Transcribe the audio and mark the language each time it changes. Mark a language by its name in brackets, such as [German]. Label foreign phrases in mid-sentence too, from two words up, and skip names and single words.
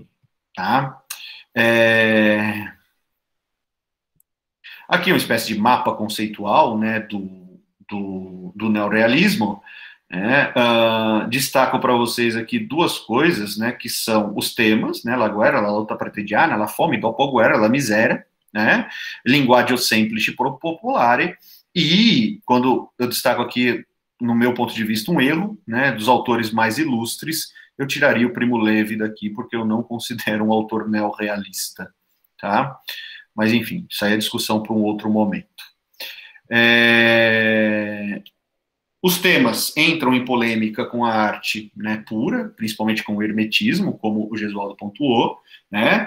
[Portuguese] Tá? Aqui uma espécie de mapa conceitual, né, do neorrealismo. Destaco para vocês aqui duas coisas, né, que são os temas, né, [Italian] la guerra, la lotta partigiana, la fome, dopoguerra, la miséria, [Portuguese] né, [Italian] linguaggio semplice popolare, [Portuguese] e quando eu destaco aqui, no meu ponto de vista, um erro, né, dos autores mais ilustres, eu tiraria o Primo Levi daqui, porque eu não considero um autor neorrealista, tá? Mas, enfim, isso aí é discussão para um outro momento. Os temas entram em polêmica com a arte, né, pura, principalmente com o hermetismo, como o Gesualdo pontuou, né?